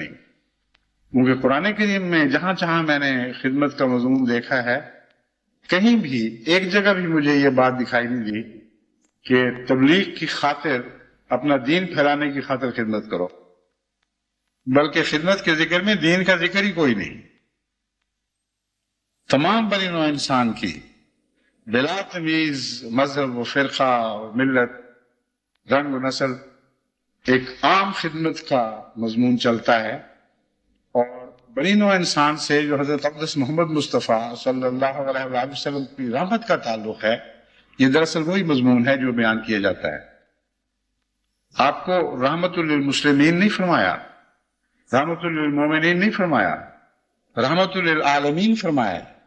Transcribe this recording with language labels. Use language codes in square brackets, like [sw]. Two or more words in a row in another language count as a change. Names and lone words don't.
[ur] کیونکہ قرآن کریم میں جہاں جہاں میں نے خدمت کا مضمون دیکھا ہے، کہیں بھی ایک جگہ بھی مجھے یہ بات دکھائی نہیں دی کہ تبلیغ کی خاطر اپنا دین پھیلانے کی خاطر خدمت کرو، بلکہ خدمت کے ذکر میں دین کا ذکر ہی کوئی نہیں. تمام بنی نوع انسان کی بلا تمیز مذہب و فرقہ و ملت، رنگ و نسل، ایک عام خدمت کا مضمون چلتا ہے. اور بنی نوع انسان سے جو حضرت اقدس محمد مصطفیٰ [ar] صلی اللہ علیہ وآلہ وسلم [ur] کی رحمت کا تعلق ہے، یہ دراصل وہی مضمون ہے جو بیان کیا جاتا ہے. آپ کو رحمت للمسلمین نہیں فرمایا، رحمت للمومنین نہیں فرمایا، رحمت للعالمین فرمایا.